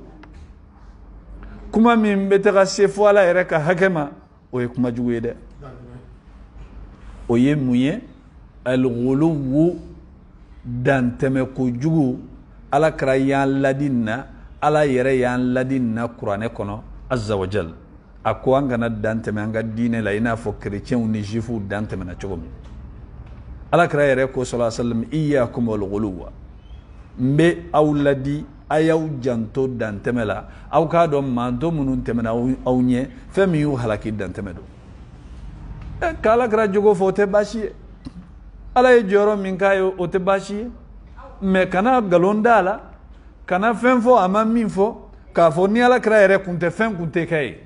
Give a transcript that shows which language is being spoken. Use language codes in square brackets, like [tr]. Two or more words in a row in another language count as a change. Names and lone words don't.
[bm] Kuma min bɛ taga se fo Ala yɛrɛ ka hakɛ ma, o ye kuma jugu ye dɛ. O ye mun ye? Al-ghuluwu, dantɛmɛ kojugu. Ala kira y'an ladi na, Ala yɛrɛ y'an ladi na kuranɛ kɔnɔ [ar] عز وجل. [bm] A ko an kana dantɛmɛ an ka diinɛ la i n'a fɔ chrétienw ni juifs dantɛmɛna cogo min. Ala kira yɛrɛ ko [ar] صلى الله عليه وسلم إياكم والغلو. [bm] N bɛ aw ladi a y'aw janto dantɛmɛ la, aw k'a dɔn manto minnu tɛmɛna aw ɲɛ fɛn min y'u halaki dantɛmɛ don. Ka Ala kira jogo fɔ o tɛ baasi ye. Ala ye jɔyɔrɔ min k'a ye o tɛ baasi ye. Mais kana nkalon da a la, kana fɛn fɔ a ma min fɔ, k'a fɔ ni Ala kira yɛrɛ kun tɛ fɛn kun tɛ kɛ ye.